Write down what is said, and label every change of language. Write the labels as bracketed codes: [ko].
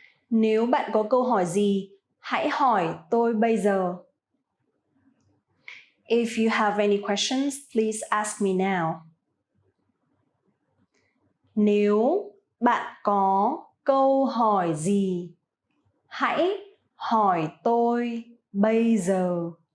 [vi] Nếu bạn có câu hỏi gì, hãy hỏi tôi bây giờ. [en] If you have any questions, please ask me now. [vi] Nếu bạn có câu hỏi gì, hãy hỏi tôi bây giờ.